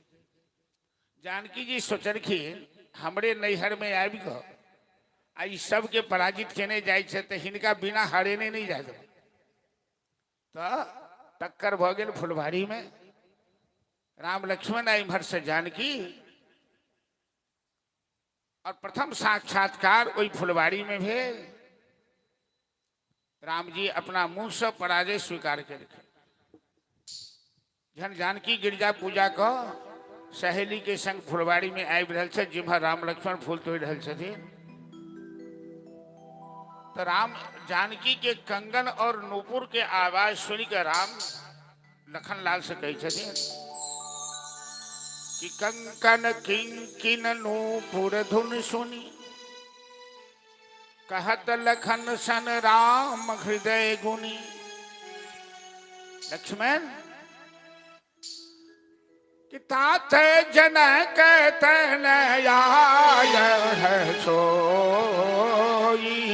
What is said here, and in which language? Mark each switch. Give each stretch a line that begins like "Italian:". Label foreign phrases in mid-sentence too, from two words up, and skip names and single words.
Maithili: जानकी जी सोचलखिन हमरे नैहर में आबि गो आ ई सबके पराजित केने जाय छै तो हिनका बिना हरेने नहीं जाए। तो टक्कर भ गेल फुलवारी में। राम लक्ष्मण इम्हर से जानकी और प्रथम साक्षात्कार वही फुलवारी में भेल। राम जी अपना मुंह से पराजय स्वीकार करके जन जानकी गिरजा पूजा को सहेली के संग फुलवारी में आबि रहल छै, जिम्हर राम लक्ष्मण फूल तोड़ रहल छथिन। तो राम जानकी के कंगन और नूपुर के आवाज सुन के राम लखनलाल से कही छथिन कि
Awadhi: कंकन किंकिन नूपुर धुन सुनी कहत लखन सन राम हृदय गुनी। लक्ष्मण कि तात जनक तन आय है सोई